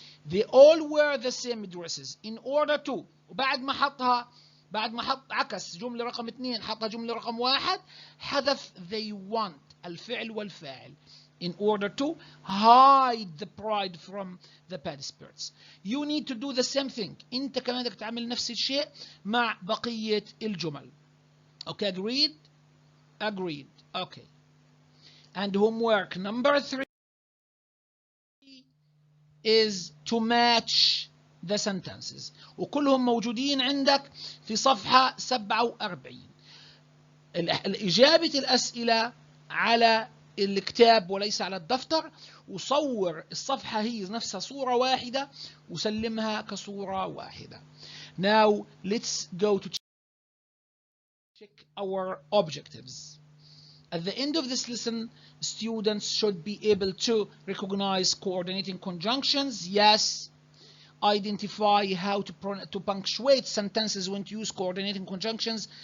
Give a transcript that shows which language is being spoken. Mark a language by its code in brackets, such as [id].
[en] They all wear the same dresses in order to. [ar] وبعد ما حط عكس جملة رقم 2 حطها جملة رقم 1، حذف [en] they want [ar] الفعل والفاعل [en] in order to hide the pride from the bad spirits. You need to do the same thing. [ar] انت كمان بدك تعمل نفس الشيء مع بقية الجمل. [en] Okay, agreed. Okay. And homework number 3 is to match the sentences. [ar] وكلهم موجودين عندك في صفحة 47. إجابة الأسئلة على الكتاب وليس على الدفتر، وصور الصفحة هي نفسها صورة واحدة وسلمها كصورة واحدة. [en] Now let's go to check our objectives. At the end of this lesson, students should be able to recognize coordinating conjunctions. Yes. Identify how to punctuate sentences when to use coordinating conjunctions.